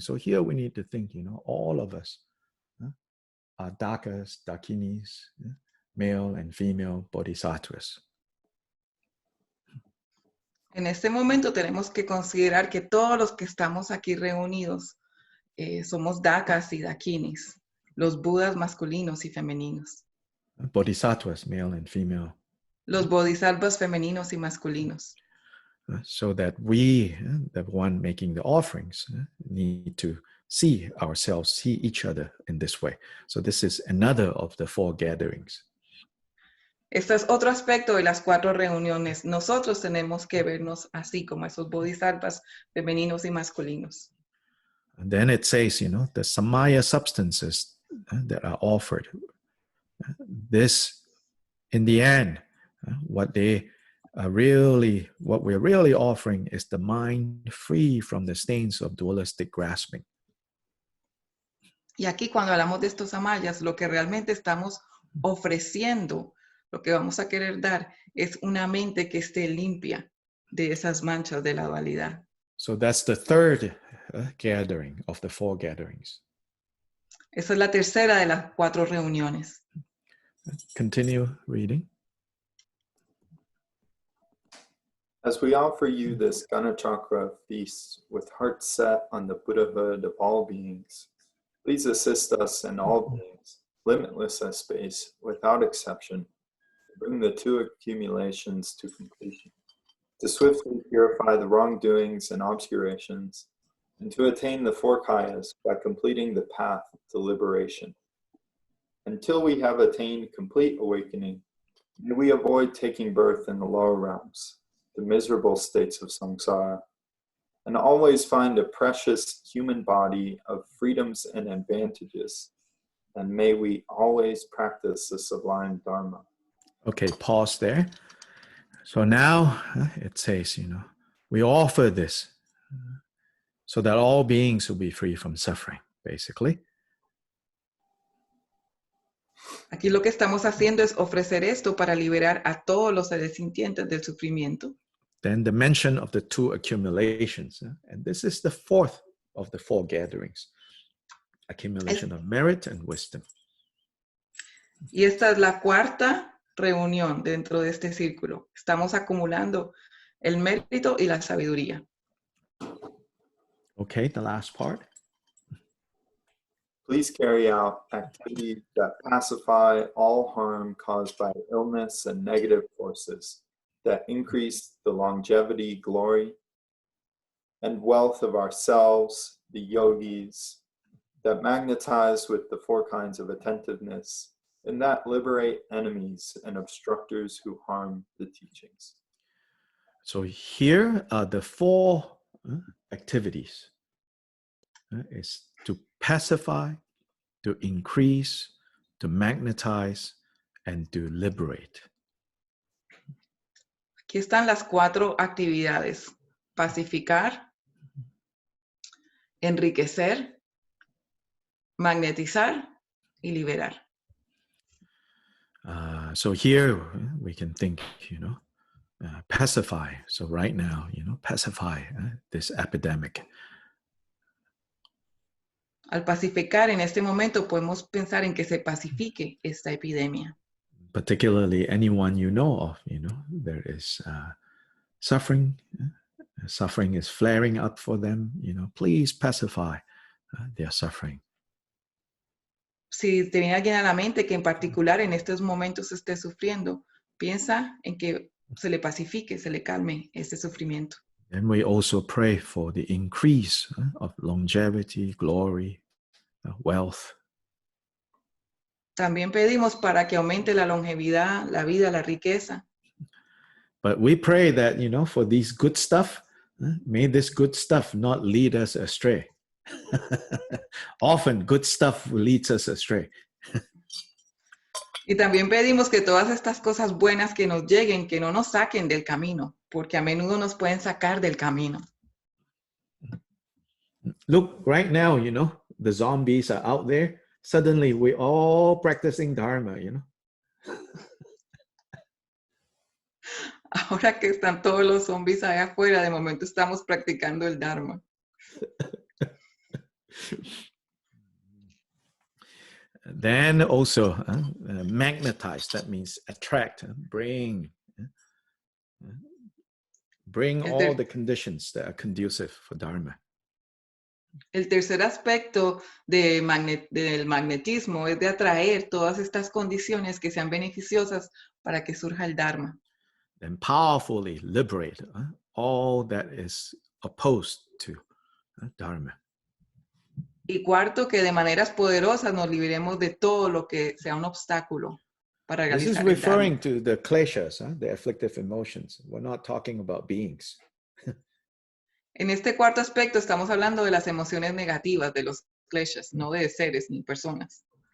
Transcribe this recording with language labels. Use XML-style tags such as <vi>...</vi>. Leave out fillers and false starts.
<en>So here we need to think, all of us are Dakas, Dakinis, male and female bodhisattvas.</en> <es>En este momento tenemos que considerar que todos los que estamos aquí reunidos somos Dakas y Dakinis, los Budas masculinos y femeninos.</es> <en>Bodhisattvas, male and female.</en> <es>Los bodhisattvas femeninos y masculinos.</es> <en>So that we, the one making the offerings, need to see ourselves, see each other in this way. So this is another of the 4 gatherings.</en> <es>Este es otro aspecto de las 4 reuniones. Nosotros tenemos que vernos así como esos bodhisattvas femeninos y masculinos.</es> <en>And then it says, the Samaya substances that are offered. This, in the end, what we're really offering is the mind free from the stains of dualistic grasping.</en> <es>Y aquí cuando hablamos de estos samayas, lo que realmente estamos ofreciendo, lo que vamos a querer dar, es una mente que esté limpia de esas manchas de la dualidad.</es> <en>So that's the third gathering of the 4 gatherings.</en> <es>Esa es la tercera de las 4 reuniones.</es> <en>Continue reading. As we offer you this Ganachakra feast with hearts set on the Buddhahood of all beings, please assist us in all beings, limitless as space, without exception, to bring the 2 accumulations to completion, to swiftly purify the wrongdoings and obscurations, and to attain the 4 kayas by completing the path to liberation. Until we have attained complete awakening, may we avoid taking birth in the lower realms, the miserable states of samsara, and always find a precious human body of freedoms and advantages, and may we always practice the sublime Dharma. Okay, pause there. So now it says, we offer this so that all beings will be free from suffering, basically.</en> <es>Aquí lo que estamos haciendo es ofrecer esto para liberar a todos los seres sintientes del sufrimiento.</es> <en>Then the mention of the 2 accumulations. And this is the 4th of the 4 gatherings. Accumulation of merit and wisdom.</en> <es>Y esta es la 4ª reunión dentro de este círculo. Estamos acumulando el mérito y la sabiduría.</es> <en>Okay, the last part. Please carry out activities that pacify all harm caused by illness and negative forces, that increase the longevity, glory, and wealth of ourselves, the yogis, that magnetize with the four kinds of attentiveness, and that liberate enemies and obstructors who harm the teachings. So here are the four activities. Is to pacify, to increase, to magnetize, and to liberate.</en> <es>Aquí están las 4 actividades: pacificar, enriquecer, magnetizar y liberar.</es> <en>So here we can think, pacify. So right now, pacify this epidemic.</en> <es>Al pacificar, en este momento podemos pensar en que se pacifique esta epidemia.</es> <en>Particularly anyone you know of, there is suffering. Suffering is flaring up for them. Please pacify their suffering.</en> <es>Si te viene alguien a la mente que en particular en estos momentos esté sufriendo, piensa en que se le pacifique, se le calme este sufrimiento.</es> <en>And we also pray for the increase of longevity, glory, wealth.</en> <es>También pedimos para que aumente la longevidad, la vida, la riqueza.</es> <en>But we pray that, for these good stuff, may this good stuff not lead us astray. Often good stuff leads us astray.</en> <es>Y también pedimos que todas estas cosas buenas que nos lleguen, que no nos saquen del camino, porque a menudo nos pueden sacar del camino.</es> <en>Look, right now, the zombies are out there. Suddenly, we're all practicing Dharma,</en> <es>Ahora que están todos los zombies allá afuera, de momento estamos practicando el Dharma.</es> <en>Then also magnetize, that means attract, bring all the conditions that are conducive for Dharma.</en> <es>El tercer aspecto del magnetismo es de atraer todas estas condiciones que sean beneficiosas para que surja el Dharma.</es> <en>And powerfully liberate all that is opposed to Dharma.</en> <es>Y cuarto, que de maneras poderosas nos liberemos de todo lo que sea un obstáculo para</es> <en>This is</en> <es>realizar el Dharma.</es> <en>referring to the kleshas, the afflictive emotions. We're not talking about beings.</en> <es>En este cuarto aspecto estamos hablando de las emociones negativas, de los kleshas, no de seres ni personas.</es>